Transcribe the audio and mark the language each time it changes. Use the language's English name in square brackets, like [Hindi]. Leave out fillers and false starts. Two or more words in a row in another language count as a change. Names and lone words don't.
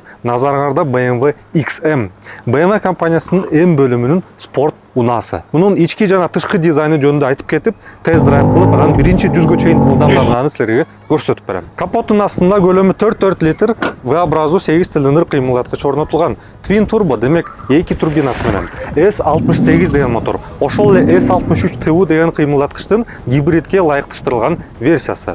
[Kyrgyz] Назарыңарда BMW XM. BMW компаниясының М бөлімінің спорт унасы. Мұның ички жана тышкы дизайны жөнүндө айтып кетип, тест-драйв кылып, анан биринчи 100гө чейин ылдамданганын силерге көрсөтүп берем. Капоттун астында көлөмү 4 литр V-образу 8 цилиндр кыймылдаткыч орнотулган. [English] Twin turbo, [Kyrgyz] демек 2 турбинасы менен. S68 деген мотор. Ошол эле S63 TU деген кыймылдаткычтын гибридке ылайыкташтырылган версиясы.